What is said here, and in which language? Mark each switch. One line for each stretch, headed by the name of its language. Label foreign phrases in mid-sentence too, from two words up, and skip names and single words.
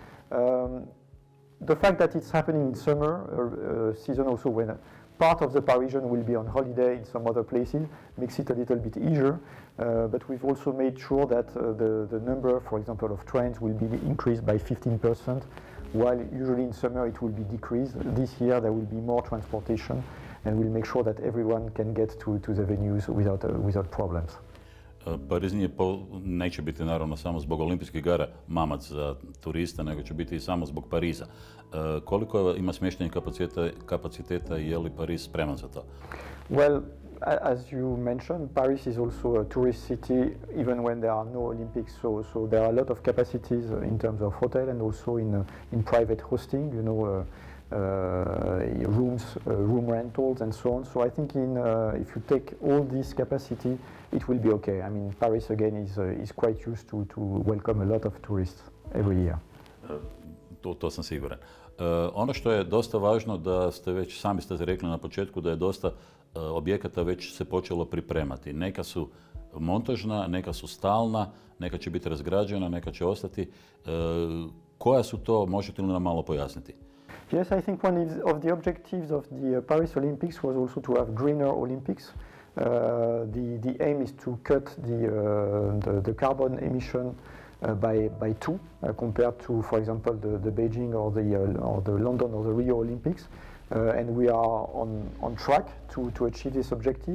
English: The fact that it's happening in summer season also, when part of the Parisian will be on holiday in some other places, makes it a little bit easier. But we've also made sure that the number, for example, of trains will be increased by 15%, while usually in summer it will be decreased. This year there will be more transportation, and we'll make sure that everyone can get to the venues without problems.
Bosnian: Pariz neće biti naravno samo zbog Olimpijskih igara mamac za turista, nego će biti i samo zbog Pariza. Koliko ima smještajnih kapaciteta i je li Pariz spreman za to?
English: Well, as you mentioned, Paris is also a tourist city even when there are no Olympics, so there are a lot of capacities in terms of hotel and also in private hosting, you know, rooms, room rentals and so on. So I think if you take all this capacity, it will be okay. I mean, Paris again is quite used to welcome a lot of tourists every year.
Bosnian: To sam siguran. Ono što je dosta važno, da ste već, sami ste rekli na početku, da je dosta objekata već se počelo pripremati. Neka su montažna, neka su stalna, neka će biti razgrađena, neka će ostati. Koja su to, možete li nam malo pojasniti?
English: Yes, I think one of the objectives of the Paris Olympics was also to have greener Olympics. The aim is to cut the carbon emission by 2 compared to, for example, the Beijing or the London or the Rio Olympics, and we are on track to achieve this objective.